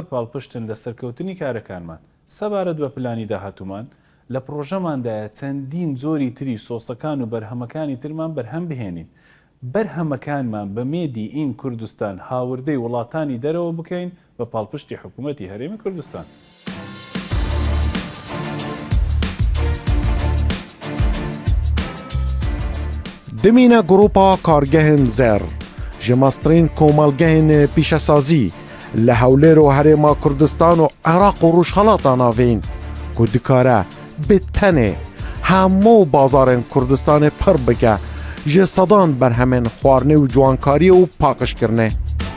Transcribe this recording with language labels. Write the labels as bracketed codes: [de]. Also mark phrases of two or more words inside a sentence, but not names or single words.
[ckb] پاڵپشتن لە سەرکەوتنی کارەکانمان سەبارەت بە پلانی داهاتوومان لە پرۆژەماندایە چەندین زۆری تری سۆسەکان و بەرهەمەکانی ترمان بەرهەم بهێنین بەرهەمەکانمان بە مێدی ئین کوردستان هاوردەی وڵاتانی دەرەوە بکەین بە پاڵپشتی حکوومەتی هەرێمی کوردستان. [ku] دمینە گروپا کارگەهن زێر ji mastrên komalgehên pîşesazî li Hewlêr û Herêma Kurdistan û Iraq û Rûjhelata navên ku dikare bi tenê hemû bazarên Kurdistanê pir bike ji sedan berhemên xwarinê û ciwankariyê û paqijkirinê.